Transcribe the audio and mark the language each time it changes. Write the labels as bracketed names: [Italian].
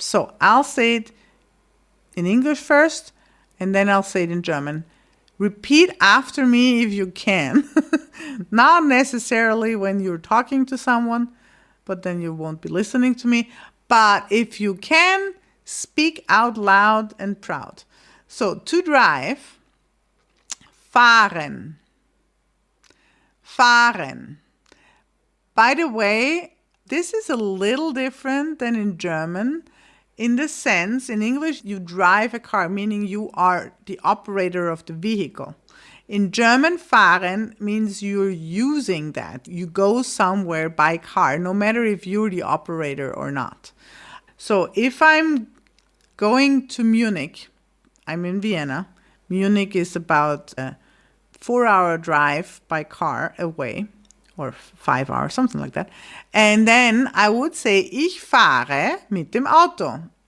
[English] So I'll say it in English first, and then I'll say it in German. Repeat after me if you can. Not necessarily when you're talking to someone, but then you won't be listening to me. But if you can, speak out loud and proud. So to drive, fahren. Fahren. By the way, this is a little different than in German. In the sense, in English, you drive a car, meaning you are the operator of the vehicle. In German, fahren means you're using that. You go somewhere by car, no matter if you're the operator or not. So if I'm going to Munich, I'm in Vienna. Munich is about a 4-hour drive by car away, or 5 hours, something like that. And then I would say, [German] ich fahre mit dem Auto.